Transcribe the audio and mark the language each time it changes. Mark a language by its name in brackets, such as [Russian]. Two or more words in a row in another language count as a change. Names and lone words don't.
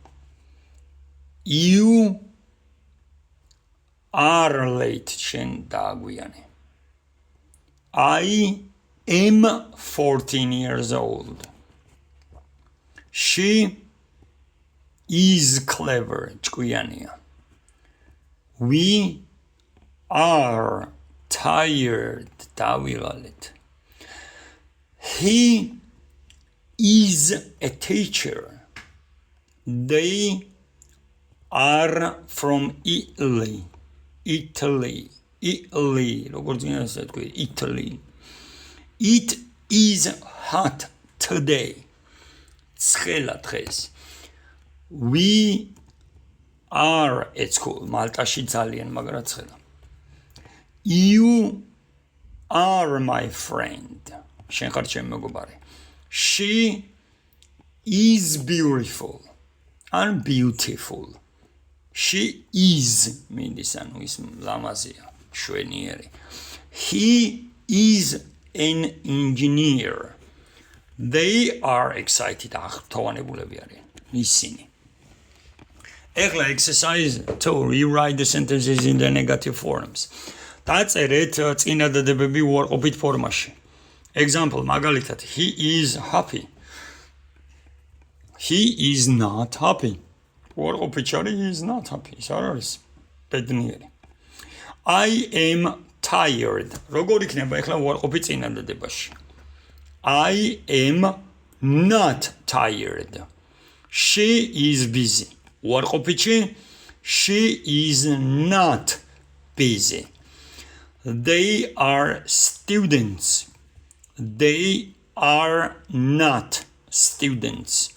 [English] You are late, [Georgian] შენ დააგვიანე. [English] I am 14 years old. She is clever, ჭკვიანია. We are tired, დავილალეთ. He is a teacher. They are from Italy. Italy. [Georgian] როგორც გინდა თქვი, [English] Italy. It is hot today. [Georgian] ცხელა დღეს. [English] We are at school. [Georgian] მალტაში ძალიან მაგრა ცხელა. [English] You are my friend. [Georgian] შენ ხარ ჩემი მეგობარი. [English] She is beautiful. And beautiful. She is [Georgian] მინდის ანუ ის ლამაზია, შვენიერი. [English] He is an engineer. They are excited. [Georgian] აღფრთოვანებულები არიან ისინი. [English] ეხლა exercise to rewrite the sentences in the negative forms. [Georgian] დაწერეთ წინადადებები უარყოფით ფორმაში. [English] Example, მაგალითად, he is happy. He is not happy. [Georgian] უარყოფით შარი, [English] he is not happy. [Georgian] ის არ არის ბედნიერი. [English] I am tired. [Georgian] როგორ იქნება ეხლა უარყოფით წინადადებაში? [English] I am not tired. She is busy. უარყოფითში, she is not busy. They are students. They are not students.